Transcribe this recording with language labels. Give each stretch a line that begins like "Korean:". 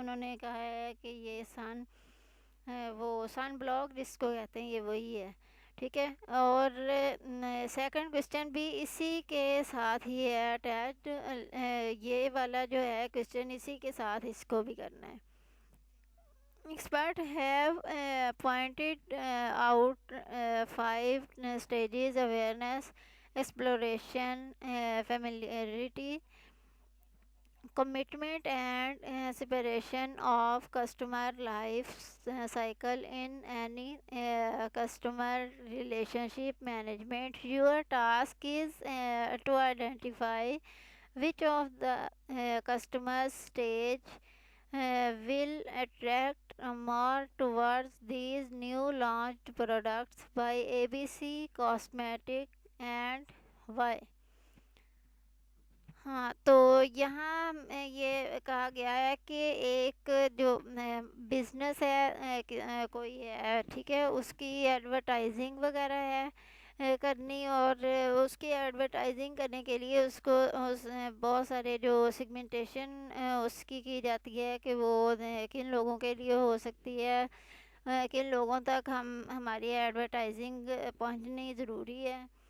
Urdu: انہوں نے کہا ہے کہ یہ وہ سن بلاک جس کو کہتے ہیں یہ وہی ہے، ٹھیک ہے. اور سیکنڈ کوشچن بھی اسی کے ساتھ ہی ہے اٹیچڈ، یہ والا جو ہے کوشچن اسی کے ساتھ اس کو بھی کرنا ہے.
English: Experts have pointed out 5 stages: awareness, exploration, familiarity, commitment, and separation of customer life cycle in any customer relationship management. Your task is to identify which of the customer stage will attract more towards these new launched products by ABC Cosmetic and why.
Urdu: ہاں، تو یہاں یہ کہا گیا ہے کہ ایک جو بزنس ہے کوئی ہے، ٹھیک ہے، اس کی ایڈورٹائزنگ وغیرہ ہے کرنی، اور اس کی ایڈورٹائزنگ کرنے کے لیے اس کو بہت سارے جو سیگمنٹیشن اس کی جاتی ہے کہ وہ کن لوگوں کے لیے ہو سکتی ہے، کن لوگوں تک ہماری ایڈورٹائزنگ پہنچنی ضروری ہے.